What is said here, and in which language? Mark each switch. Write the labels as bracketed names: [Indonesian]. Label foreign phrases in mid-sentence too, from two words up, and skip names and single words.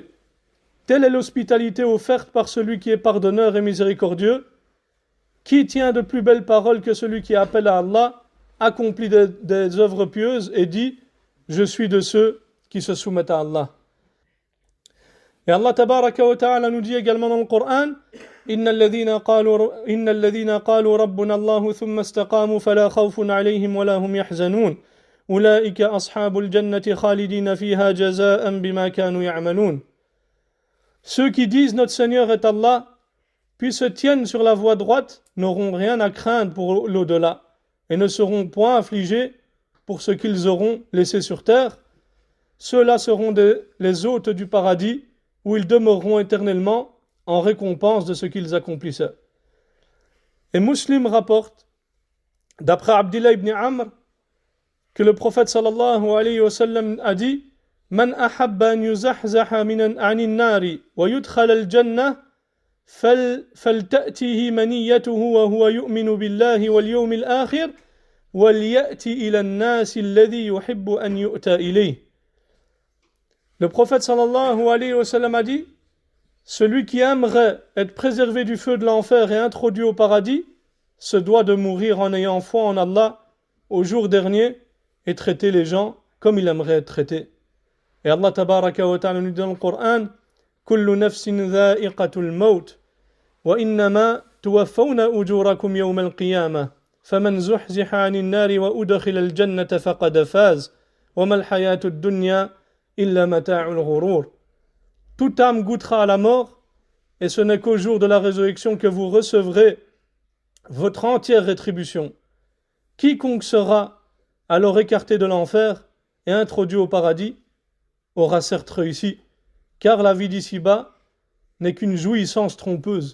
[French] Telle est l'hospitalité offerte par celui qui est pardonneur et miséricordieux. Qui tient de plus belles paroles que celui qui appelle à Allah, accomplit des œuvres pieuses et dit « Je suis de ceux qui se soumettent à Allah ». [Arabic] Et Allah تبارك وتعالى [French] nous dit également dans le Coran « [Arabic] إن الذين قالوا ربنا الله ثم استقاموا فلا خوف عليهم ولا هم يحزنون. أولئك أصحاب الجنة خالدين فيها جزاء بما كانوا يعملون. [French] » Ceux qui disent notre Seigneur est Allah, puis se tiennent sur la voie droite, n'auront rien à craindre pour l'au-delà, et ne seront point affligés pour ce qu'ils auront laissé sur terre. Ceux-là seront les hôtes du paradis, où ils demeureront éternellement en récompense de ce qu'ils accomplissaient. Et Muslim rapporte, d'après Abdullah ibn Amr, que le prophète [Arabic] صلى الله عليه وسلم [French] a dit [Arabic] من أحب أن يزحزح عن النار ويدخل الجنة فلتأته منيته وهو يؤمن بالله واليوم الآخر وليأتي إلى الناس الذي يحب أن يؤتى إليه. [French] Le prophète [Arabic] صلى الله عليه وسلم [French] a dit celui qui aimerait être préservé du feu de l'enfer et introduit au paradis se doit de mourir en ayant foi en Allah au jour dernier et traiter les gens comme il aimerait être traité. Et Allah [Arabic] تبارك وتعالى [French] nous dit dans le Coran [Arabic] كل نفس ذائقة الموت وإنما توفون أجوركم يوم القيامة فمن زحزح عن النار وأدخل الجنة فقد فاز وما الحياة الدنيا إلا متاع الغرور. [French] Toute âme goûtera à la mort et ce n'est qu'au jour de la résurrection que vous recevrez votre entière rétribution. Quiconque sera alors écarté de l'enfer et introduit au paradis aura certes réussi, car la vie d'ici-bas n'est qu'une jouissance trompeuse.